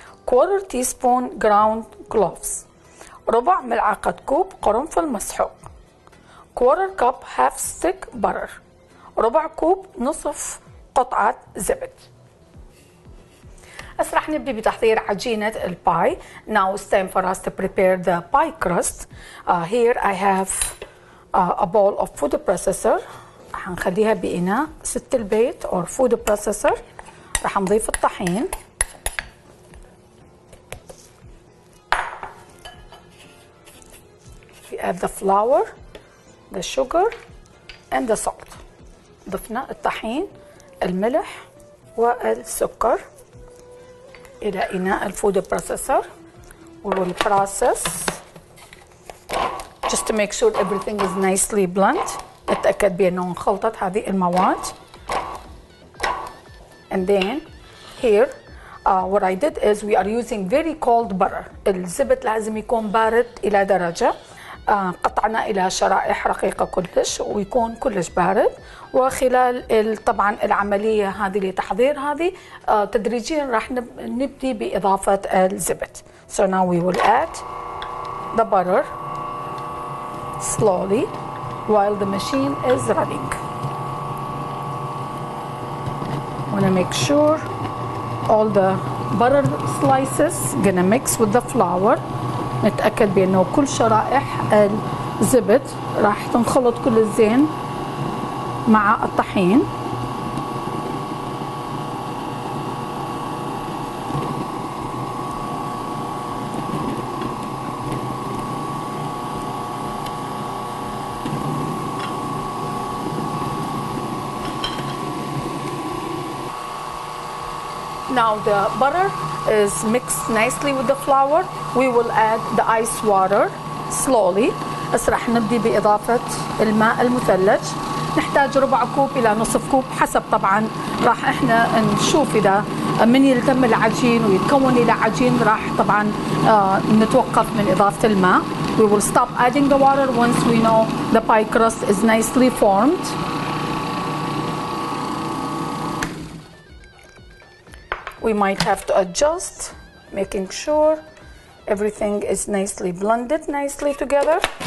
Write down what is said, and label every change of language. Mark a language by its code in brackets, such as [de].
[en] quarter teaspoon ground cloves [ar] ربع ملعقة كوب قرنفل مسحوق [en] quarter cup half stick butter [ar] ربع كوب نصف قطعة زبد. هسه رح نبدي بتحضير عجينة الباي. [en] Now it's time for us to prepare the pie crust. Here I have a bowl of food processor. [ar] رح نخليها بإناء ست البيت [en] or food processor. [ar] رح نضيف الطحين. [en] We add the flour, the sugar and the salt. [ar] ضفنا الطحين الملح والسكر إلى إناء الفود بروسيسور. [en] We will process just to make sure everything is nicely blend. [ar] نتأكد بأنه انخلطت هذه المواد. [en] And then here what I did is we are using very cold butter. [ar] الزبد لازم يكون بارد إلى درجة قطعنا إلى شرائح رقيقة كلش ويكون كلش بارد. وخلال طبعا العملية هذه لتحضير هذه تدريجيا راح نبدي بإضافة الزبد. [en] So now we will add the butter slowly while the machine is running. Want to make sure all the butter slices gonna mix with the flour. [ar] نتأكد بأنه كل شرائح الزبد راح تنخلط كل الزين مع الطحين. [en] Now the butter is mixed nicely with the flour. We will add the ice water slowly. [ar] هسه رح نبدي بإضافة الماء المثلج. نحتاج ربع كوب إلى نصف كوب حسب طبعا راح احنا نشوف إذا من يلتم العجين ويتكون إلى عجين راح طبعا نتوقف من إضافة الماء. [en] We will stop adding the water once we know the pie crust is nicely formed. We might have to adjust, making sure everything is nicely blended nicely together.